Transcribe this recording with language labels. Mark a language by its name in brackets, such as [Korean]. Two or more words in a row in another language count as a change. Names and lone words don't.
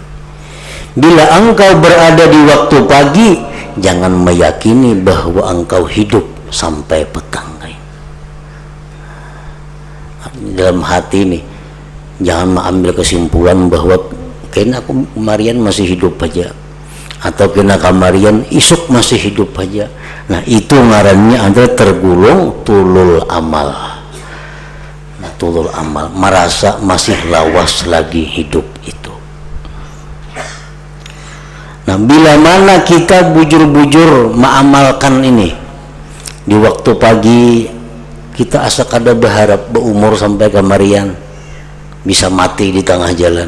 [Indonesian] Bila engkau berada di waktu pagi, jangan meyakini bahwa engkau hidup sampai petang. [Banjar] Dalam hati nih, jangan mengambil kesimpulan bahwa kena aku kemarian masih hidup aja, atau kena kemarian isuk masih hidup aja. Nah itu ngarannya adalah tergulung [Arabic] tulul amal. [Banjar] Nah, [Arabic] tulul amal, [Banjar] merasa masih lawas lagi hidup itu. Nah bila mana kita bujur-bujur mengamalkan ini di waktu pagi, kita asa kada berharap berumur sampai kemarian bisa mati di tengah jalan.